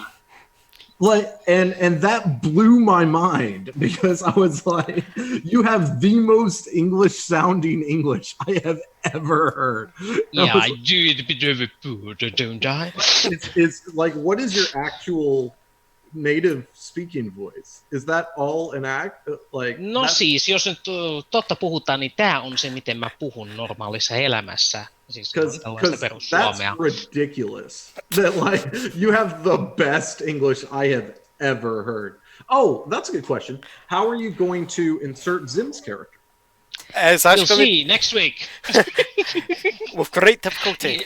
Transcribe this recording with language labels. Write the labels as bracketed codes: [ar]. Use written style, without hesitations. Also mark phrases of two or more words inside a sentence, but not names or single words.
[en] Like, and that blew my mind because I was like, you have the most English sounding English I have ever heard. Yeah, I do it a bit of a poo, don't I? It's like, what is your actual native speaking voice? Is that all an act? Like, [fi] no siis, jos nyt totta puhutaan, niin tää on se, miten mä puhun normaalissa elämässä. [en] Because that's ridiculous. That like you have the best English I have ever heard. Oh, that's a good question. How are you going to insert Zim's character? You'll see next week. With great difficulty.